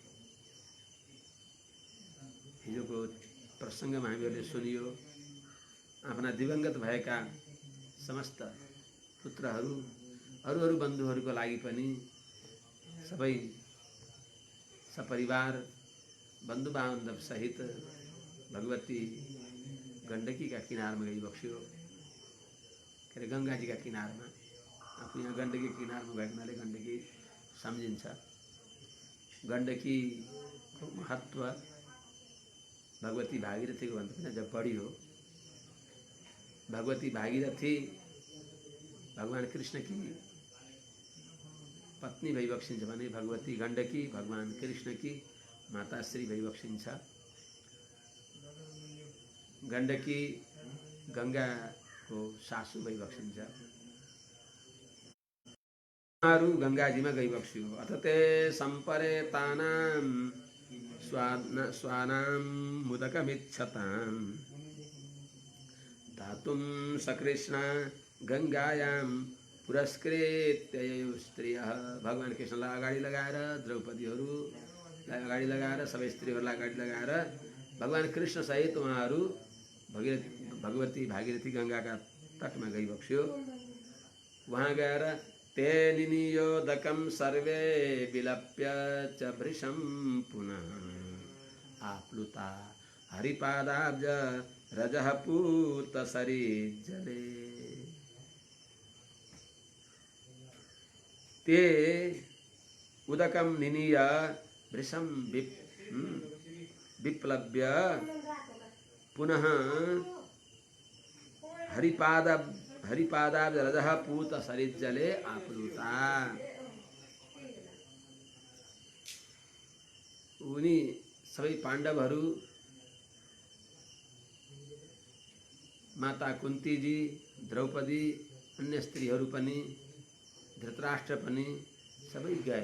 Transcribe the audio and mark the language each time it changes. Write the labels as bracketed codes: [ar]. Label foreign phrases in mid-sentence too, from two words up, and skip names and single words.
[ne] हिजोको प्रसङ्गमा हामीहरूले सुनियो, आफ्ना दिवंगत भएका समस्त पुत्रहरू अरू बन्धुहरूको लागि पनि सबै सपरिवार बन्धुबान्धव सहित भगवती गण्डकीका किनारमा गई बस्यो। के अरे गङ्गाजीका किनारमा। आफू यहाँ गण्डकी किनारमा भएको हुनाले गण्डकी सम्झिन्छ। गण्डकीको महत्त्व भगवती भागीरथीको भन्दा पनि अझ बढी हो। भगवती भागीरथी भगवान कृष्ण की पत्नी भइबक्सिन्छ भने भगवती गण्डकी भगवान कृष्ण की माताश्री भइबक्सिन्छ। गण्डकी गङ्गाको सासू भइबक्सिन्छ। गङ्गाजीमा गइबक्स्यो। [sa] अथ ते सम्परे तानां स्वानां मुदकमिच्छताम् दातुं सकृष्ण गङ्गायां पुरस्कृत्य स्त्रियः। [ne] भगवान कृष्णलाई अगाडि लगाएर, द्रौपदीहरूलाई अगाडि लगाएर, सबै स्त्रीहरूलाई अगाडि लगाएर भगवान कृष्ण सहित उहाँहरू भगवती भागीरथी गङ्गाका तटमा गइबक्स्यो। वहाँ गएर [sa] ते निनियोदकं सर्वे विलप्य च भृशं पुनः आप्लुता हरिपादाब्ज रजः पूत सरिज्जले। ते उदकं निनीय भृशं विप्लव्य पुनः हरिपादाब्जरजः पूत सरिज्जले आप्लुता। [ne] उनी सबै पाण्डवहरू, माता कुन्ती जी, द्रौपदी, अन्य स्त्रीहरू पनि, धृतराष्ट्र पनि सबै गए।